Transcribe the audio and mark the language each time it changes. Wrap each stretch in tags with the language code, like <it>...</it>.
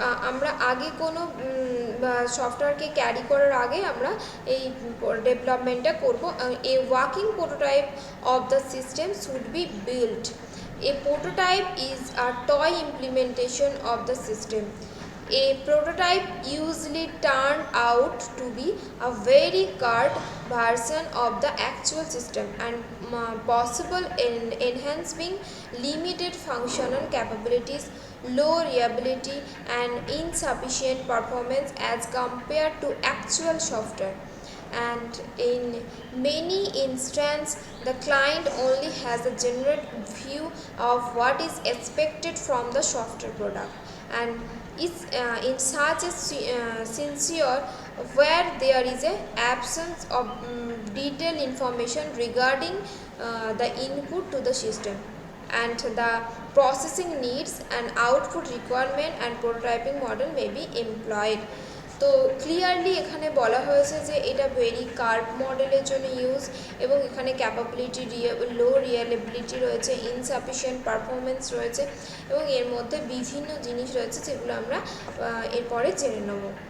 <bn>আমরা আগে কোনো সফটওয়্যারকে ক্যারি করার আগে আমরা এই ডেভেলপমেন্টটা করব।</bn> <en>A working prototype of the system should be built. A prototype is a toy implementation of the system. A prototype usually turned out to be a very curt version of the actual system and possible in enhancing limited functional capabilities, low reliability and insufficient performance as compared to actual software. And in many instances the client only has a general view of what is expected from the software product, and is in such a scenario where there is an absence of detailed information regarding the input to the system and the processing needs and output requirement, and prototyping model may be employed.</en> <bn>তো clearly এখানে বলা হয়েছে যে এটা very curve মডেলের জন্য use, এবং এখানে ক্যাপাবিলিটি লো রিয়েলেবিলিটি রয়েছে, ইনসাফিশিয়েন্ট পারফরমেন্স রয়েছে, এবং এর মধ্যে বিভিন্ন জিনিস রয়েছে যেগুলো আমরা এরপরে জেনে নেব।</bn>